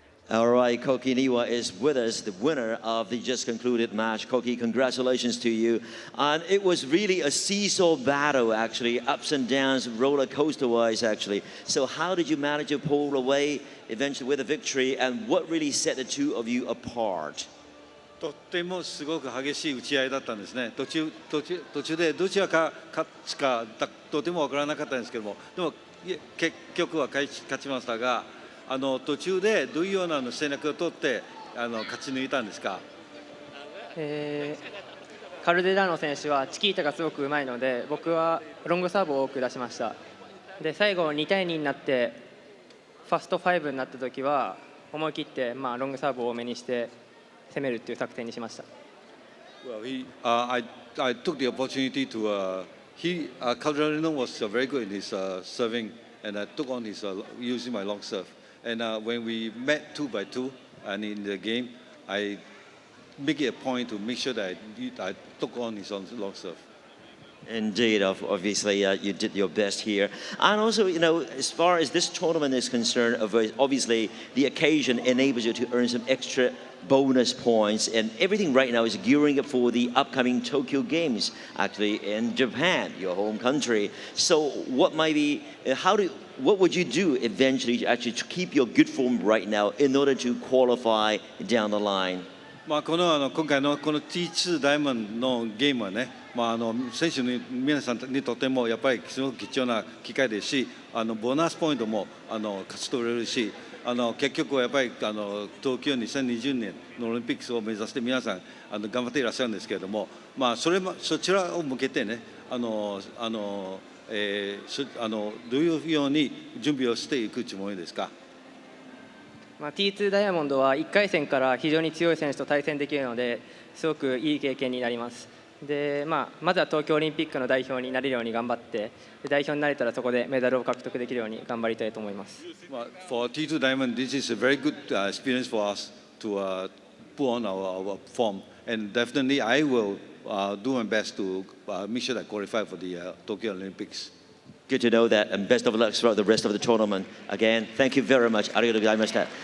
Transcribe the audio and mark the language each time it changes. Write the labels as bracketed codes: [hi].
[en] All right, Koki Niwa is with us, the winner of the just concluded match. Koki, congratulations to you. And it was really a seesaw battle, actually, ups and downs, roller coaster-wise, actually. So how did you manage to pull away eventually with a victory, and what really set the two of you apart? [ja] とってもすごく激しい打ち合いだったんですね。途中でどちらか勝つかとてもわからなかったんですけども、でも結局は勝ちましたが、途中でどういうような戦略を取って勝ち抜いたんですか？カルデラーノ選手はチキータがすごくうまいので、僕はロングサーブを多く出しました。で最後2対2になってファスト5になった時は思い切って、ロングサーブを多めにして攻めるっていう作戦にしました。 [en] Well, I took the opportunity to Calderino was very good in his serving, and I took on his using my long serve. And when we met 2 by 2 and in the game, I make it a point to make sure that I took on his long serve. Indeed, obviously you did your best here. And also, as far as this tournament is concerned, obviously the occasion enables you to earn some extra bonus points, and everything right now is gearing up for the upcoming Tokyo Games, actually in Japan, your home country. So what might be, what would you do eventually to actually keep your good form right now in order to qualify down the line? [ja] 今回のこの T2 ダイヤモンドのゲームはね、選手の皆さんにとってもやっぱりすごく貴重な機会ですし、ボーナスポイントも勝ち取れるし、結局はやっぱり東京2020年のオリンピックを目指して皆さん頑張っていらっしゃるんですけれども、そちらを向けてね、どういうように準備をしていくつもりですか？T2 ダイヤモンドは1回戦から非常に強い選手と対戦できるので、すごくいい経験になります。でまずは東京オリンピックの代表になれるように頑張って、代表になれたらそこでメダルを獲得できるように頑張りたいと思います。 [en] For T2 Diamond, this is a very good experience for us to put on our form, and definitely I will do my best to make sure that I qualify for the Tokyo Olympics. Good to know that, and best of luck throughout the rest of the tournament. Again, thank you very much. [ja] Arigatou gozaimashita.